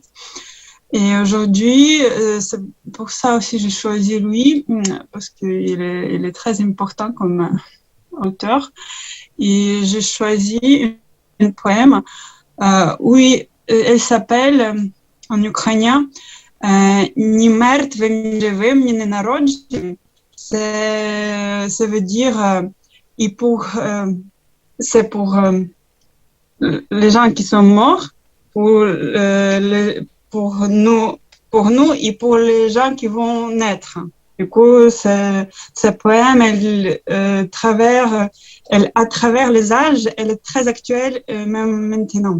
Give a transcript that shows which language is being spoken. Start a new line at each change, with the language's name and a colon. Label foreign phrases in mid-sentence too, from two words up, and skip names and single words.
French: Et aujourd'hui, c'est pour ça aussi que j'ai choisi lui, parce qu'il est très important comme auteur. Et j'ai choisi un poème où elle s'appelle en ukrainien
Ukrainian: «Ні мертвим, ні живим, ні ненародженим».
French: Ça veut dire c'est pour les gens qui sont morts, pour nous et pour les gens qui vont naître. Du coup, ce poème, à travers les âges, elle est très actuelle, même maintenant.